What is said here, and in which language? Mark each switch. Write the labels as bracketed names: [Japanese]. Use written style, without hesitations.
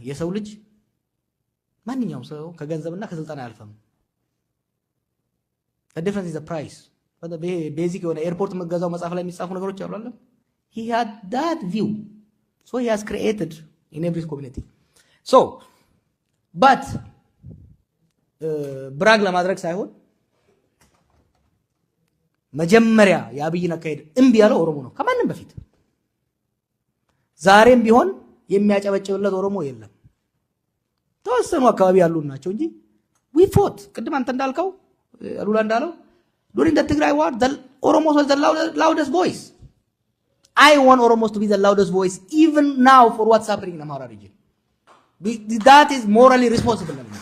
[Amharic] የሰው ልጅ ማንኛውም ሰው ከገንዘብና ከስልጣን አያልፍም። [English] the difference is the price. [Amharic] ቤዚክ የሆነ ኤርፖርት መገዛው መጽሐፍ ላይ የሚጻፉ ነገሮች አሉ አይደል? [English] he had that view, so he has created in every community. So but [Amharic] ብራግ ለማድረግ ሳይሆን መጀመሪያ የአብይን አካሄድ እምቢ ያለው ኦሮሞ ነው ከማንም በፊት። ዛሬም ቢሆን የሚያጨበጭብለት ኦሮሞ የለም። ተወሰኑ አካባቢ ያሉ ናቸው እንጂ [English] we fought [Amharic] ቅድም አንተ እንዳልከው አሉላ እንዳለው [English] during the Tigray war the Oromos was the loudest voice. I want Oromos to be the loudest voice even now for what's happening in Amhara region. That is morally responsible.